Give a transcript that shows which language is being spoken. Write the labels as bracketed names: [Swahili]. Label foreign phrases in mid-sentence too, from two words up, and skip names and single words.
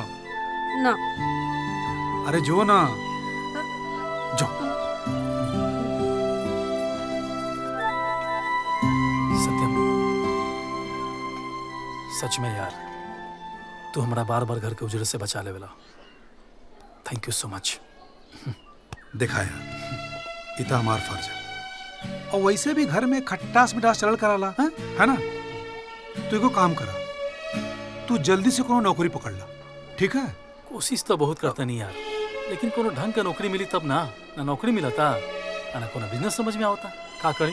[Bhojpuri] ना। अरे जो ना जो। सत्यम सच में यार तू हमारा बार बार घर के उजड़े से बचा लेवेला। [English] thank you so much. [Bhojpuri] देखा यार इतना हमार फर्ज है और वैसे भी घर में खट्टास मिठास चलल कराला है ना। तू एगो काम करा, तू जल्दी से कोनो नौकरी पकड़ ला, ठीक है? कोशिश तो बहुत करता नहीं यार लेकिन कोनो ढंग का नौकरी मिली तब ना नौकरी मिला था ना कोनो बिजनेस समझ में आवता का करी।